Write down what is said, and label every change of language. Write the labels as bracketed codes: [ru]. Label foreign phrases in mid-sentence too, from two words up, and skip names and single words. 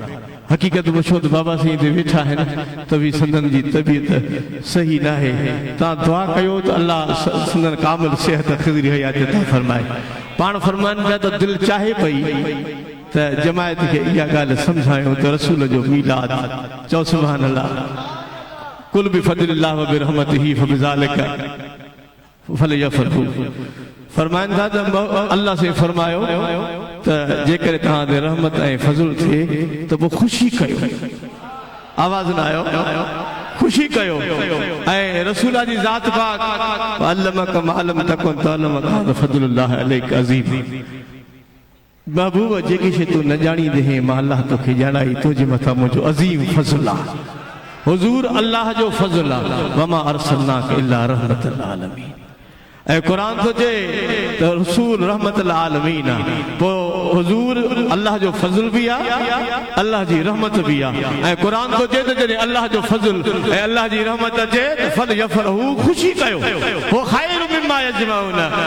[sd] हक़ीक़त पुछो त बाबा साईं ते वेठा आहिनि त बि संदन जी तबियत सही न आहे तव्हां दुआ कयो त अल्लाह संदन कामिल सिहत ख़िज़री हयात अता फरमाए पाण फरमाइनि पिया त दिलि चाहे पई त जमायत खे इहा ॻाल्हि सम्झायूं त रसूल जो मीलाद चओ [ar] سبحان الله قل بفضل الله وبرحمته فبذلك [sd] फलयफ़रहू फरमाइनि था त अल्लाह से फरमायो त जेकर तव्हां ते रहमत ऐं फज़ल थिए त पोइ ख़ुशी कयो आवाज़ न आयो ख़ुशी कयो ऐं रसूल जी ज़ात पाक [ar] علمك ما لم تكن تعلم كان فضل الله عليك عظيم [sd] महबूब जेकी शइ तूं न ॼाणींदे हैं मां अल्लाह तोखे ॼाणाई तुंहिंजे मथां मुंहिंजो अज़ीम फज़ल आहे हुज़ूर अल्लाह जो फज़ल आहे [ar] وما أرسلناك إلا رحمة العالمين [sd] ऐं क़ुरान थो चए त रसूल [ar] رحمة العالمين [sd] आहे पोइ हुज़ूर अल्लाह जो फज़ल बि आहे अल्लाह जी रहमत बि आहे ऐं क़ुरान थो चए त जॾहिं अल्लाह जो फज़ल ऐं अल्लाह जी रहमत अचे त फलयफ़रहू ख़ुशी कयो हो [ar] خير مما يجمعون